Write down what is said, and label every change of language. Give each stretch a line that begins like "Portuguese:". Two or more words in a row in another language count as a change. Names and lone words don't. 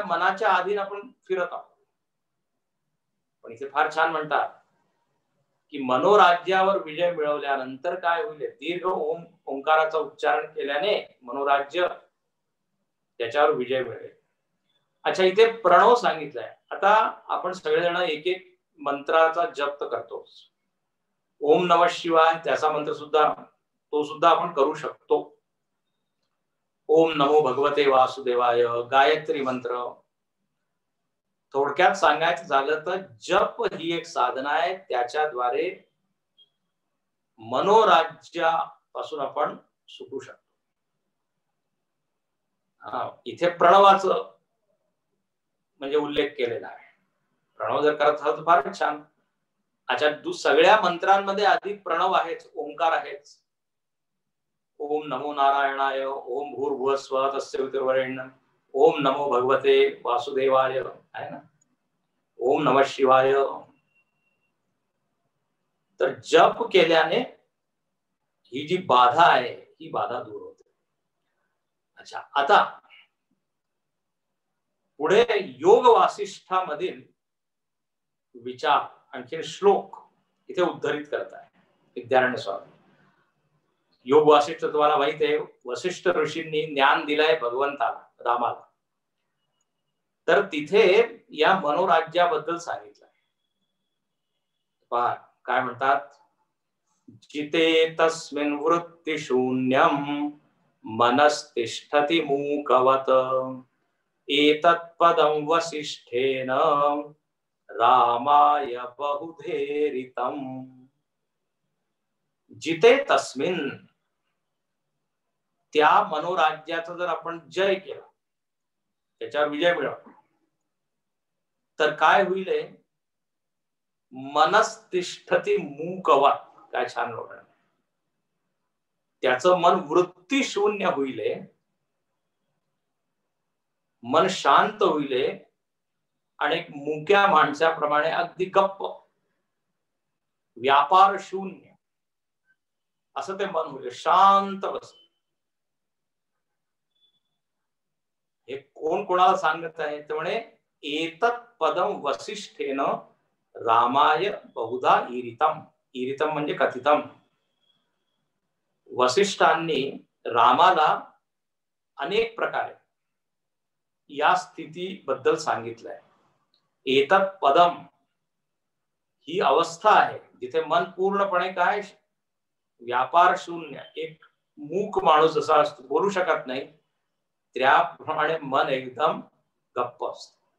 Marathi: मनाच्या अधीन आपण फिरत आहोत. पण इथे फार छान म्हणतात की मनोराज्यावर विजय मिळवल्यानंतर काय होईल? दीर्घ ओंकाराचं उच्चारण केल्याने मनोराज्य, त्याच्यावर विजय मिळेल. अच्छा, इथे प्रणव सांगितलंय. आता आपण सगळेजण एक एक मंत्राचा जप करतो.
Sanskrit: ओम नमः शिवाय
Marathi: त्याचा मंत्र सुद्धा, तो सुद्धा आपण करू शकतो.
Sanskrit: ओम नमो भगवते वासुदेवाय, गायत्री मंत्र.
Marathi: थोडक्यात सांगायचं झालं तर जप ही एक साधना आहे, त्याच्याद्वारे मनोराज्यापासून आपण सुटू शकतो. इथे प्रणवाचं म्हणजे उल्लेख केलेला आहे. प्रणव जर करत असाल तर फार छान. अच्छा, सगळ्या मंत्रांमध्ये अधिक प्रणव आहेच, ओंकार आहेच.
Sanskrit: ओम नमो नारायणाय, ओम भूर्भुवस्वः तस्य वितुर्वरेण्यं, ओम नमो भगवते वासुदेवाय,
Marathi: आहे ना,
Sanskrit: ओम नमः शिवाय.
Marathi: तर जप केल्याने ही जी बाधा आहे ही बाधा दूर होते. अच्छा, आता पुढे योग वासिष्ठामधील विचार, आणखी श्लोक इथे उद्धरित करत आहे विद्यारण्य स्वामी. योग वासिष्ठ तुम्हाला माहित आहे, वसिष्ठ ऋषींनी ज्ञान दिलंय भगवंताला, रामाला. तर तिथे या मनोराज्याबद्दल सांगितलं. पहा काय म्हणतात,
Sanskrit: जिते तस्मिन् वृत्ति शून्यम मनस्तिष्ठति मूकवत एतत्पदं वसिष्ठेन रामाय बहुधेरितम. जिते तस्मिन्,
Marathi: त्या मनोराज्याचा जर आपण जय केला, त्याच्यावर विजय मिळवला, तर काय होईल,
Sanskrit: मनस्तिष्ठति मूकवत.
Marathi: काय छान लोक, त्याचं मन वृत्ती शून्य होईल, मन शांत होईल आणि एक मुक्या माणसाप्रमाणे अगदी गप्प, व्यापार शून्य असं ते मन होईल, शांत बस. हे कोण कोणाला सांगत आहे, तर म्हणे
Sanskrit: एतत् पदम वसिष्ठेन रामाय बहुधा ईरितम.
Marathi: ईरितम म्हणजे कथितम. वसिष्ठांनी रामाला अनेक प्रकारे या स्थितीबद्दल सांगितलंय.
Sanskrit: एतत् पदम
Marathi: ही अवस्था आहे जिथे मन पूर्णपणे काय, व्यापार शून्य, एक मूक माणूस जसा असतो, बोलू शकत नाही, त्याप्रमाणे मन एकदम गप्प असत.